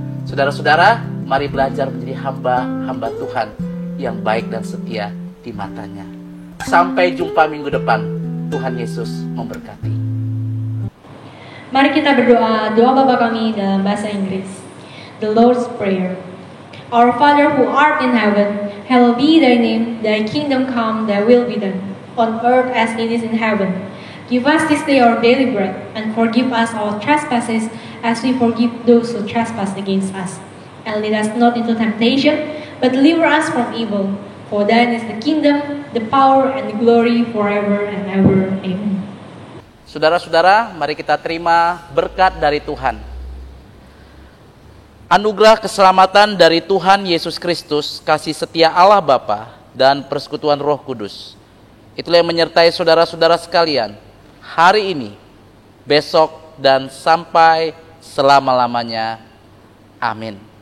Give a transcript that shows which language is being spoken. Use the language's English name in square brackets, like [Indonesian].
[Indonesian] Saudara-saudara, mari belajar menjadi hamba Tuhan yang baik dan setia di matanya. Sampai jumpa minggu depan. Tuhan Yesus memberkati. Mari kita berdoa, doa Bapa kami dalam bahasa Inggris. [English] The Lord's Prayer. Our Father who art in heaven, hallowed be thy name, thy kingdom come, thy will be done, on earth as it is in heaven. Give us this day our daily bread, and forgive us our trespasses, as we forgive those who trespass against us. And lead us not into temptation, but deliver us from evil. For thine is the kingdom, the power, and the glory forever and ever. Amen. [Indonesian] Saudara-saudara, mari kita terima berkat dari Tuhan. Anugerah keselamatan dari Tuhan Yesus Kristus, kasih setia Allah Bapa, dan persekutuan Roh Kudus. Itulah yang menyertai saudara-saudara sekalian hari ini, besok, dan sampai selama-lamanya. Amin.